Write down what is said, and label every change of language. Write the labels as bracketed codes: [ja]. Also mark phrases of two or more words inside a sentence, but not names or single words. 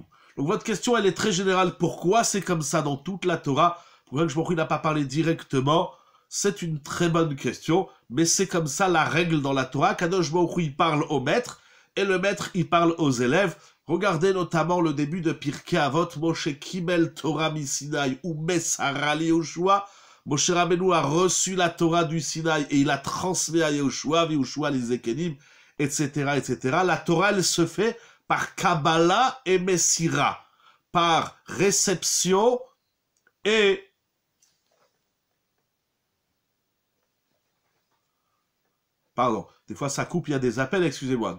[fr] Donc votre question, elle est très générale. Pourquoi c'est comme ça dans toute la Torah? Pourquoi [he] הקדוש ברוך הוא [fr] n'a pas parlé directement? C'est une très bonne question, mais c'est comme ça la règle dans la Torah. [he] הקדוש ברוך הוא, [fr] il parle au maître, et le maître, il parle aux élèves. Regardez notamment le début de Pirkei Avot, [he] משה קיבל תורה מסיני ומסרה ליהושע. [fr] Moshe Rabbeinu a reçu la Torah du Sinaï et il a transmis à Yehoshua, Yehoshua les Ekenim, etc., etc. La Torah, elle se fait par Kabbalah et Messira, par réception et pardon, des fois ça coupe, il y a des appels, excusez-moi.